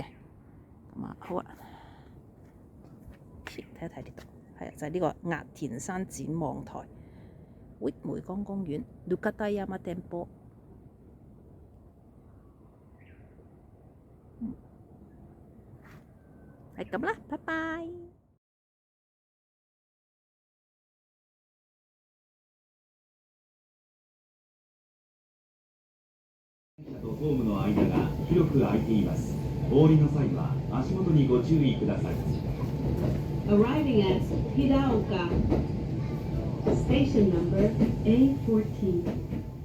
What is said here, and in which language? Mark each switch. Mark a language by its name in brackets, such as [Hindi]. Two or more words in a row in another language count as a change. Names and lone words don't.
[Cantonese] 咁啊，好啊，睇一睇呢度，係啊，就係呢個押田山展望台，梅江公園 Nukata Yamatenpo。係咁啦，拜拜。 [Japanese] とホームの間が広く空いています。お降りの際は足元にご注意ください。 [English] Arriving at Hiraoka, station number A14.